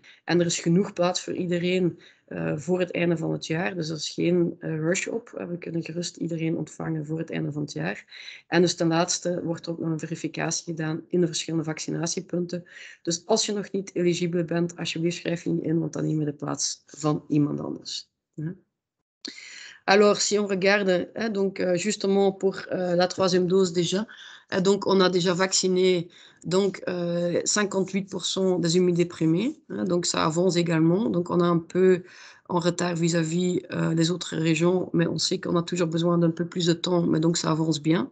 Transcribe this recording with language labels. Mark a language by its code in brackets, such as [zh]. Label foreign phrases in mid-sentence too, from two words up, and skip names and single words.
[nl] En er is genoeg plaats voor iedereen voor het einde van het jaar. Dus er is geen rush op. We kunnen gerust iedereen ontvangen voor het einde van het jaar. En dus ten laatste wordt er ook nog een verificatie gedaan in de verschillende vaccinatiepunten. Dus als je nog niet eligibel bent, alsjeblieft schrijf je niet in, want dan neem je de plaats van iemand anders. [fr] Alors, si on regarde, donc justement pour la troisième dose déjà, donc on a déjà vacciné donc 58% des immunodéprimés, donc ça avance également, donc on a un peu en retard vis-à-vis les autres régions, mais on sait qu'on a toujours besoin d'un peu plus de temps, mais donc ça avance bien.